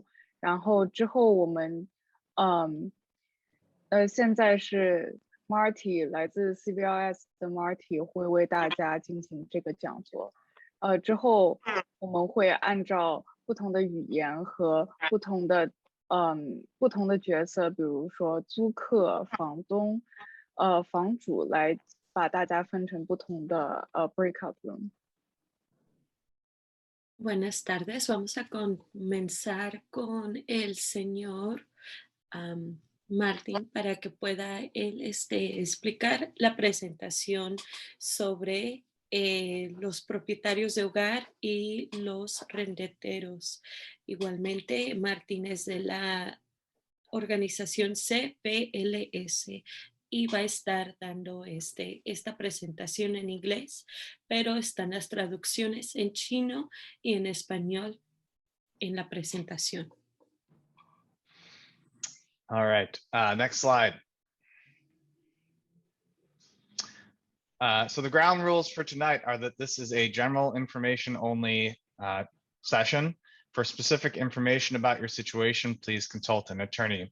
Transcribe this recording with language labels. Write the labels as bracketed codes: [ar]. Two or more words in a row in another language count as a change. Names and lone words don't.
[zh] 然后之后我们现在是 Marty 来自 CVLS 的 Marty 会为大家进行这个讲座。之后我们会按照不同的语言和不同的角色，比如说租客、房东、房主，来把大家分成不同的 [en] breakout room。 [es] Buenas tardes, vamos a comenzar con el señor Martín para que pueda él explicar la presentación sobre los propietarios de hogar y los rendeteros. Igualmente, Martín es de la organización CPLS y va a estar dando esta presentación en inglés, pero están las traducciones en chino y en español en la presentación. [en] All right, next slide. So the ground rules for tonight are that this is a general information only session. For specific information about your situation, please consult an attorney.